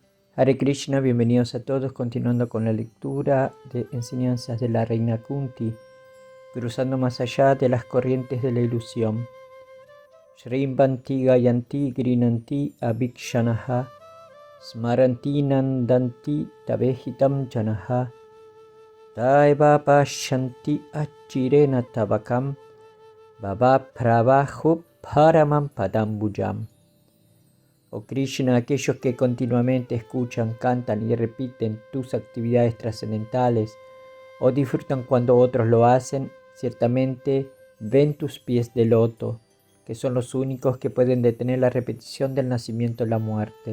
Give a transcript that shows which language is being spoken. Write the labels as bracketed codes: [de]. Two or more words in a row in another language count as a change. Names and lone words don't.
[sa] Hare Krishna, [es] bienvenidos a todos, continuando con la lectura de enseñanzas de la reina Kunti, cruzando más allá de las corrientes de la ilusión. [sa] Shrimvanti Gayanti Grinanti Abhikshanaha Smaranti Nandanti Tabehitam Janaha Taeva Pashanti Achirena Tabakam Baba Pravahu Paramam Padambujam. [es] Oh Krishna, aquellos que continuamente escuchan, cantan y repiten tus actividades trascendentales o disfrutan cuando otros lo hacen, ciertamente ven tus pies de loto, que son los únicos que pueden detener la repetición del nacimiento y la muerte.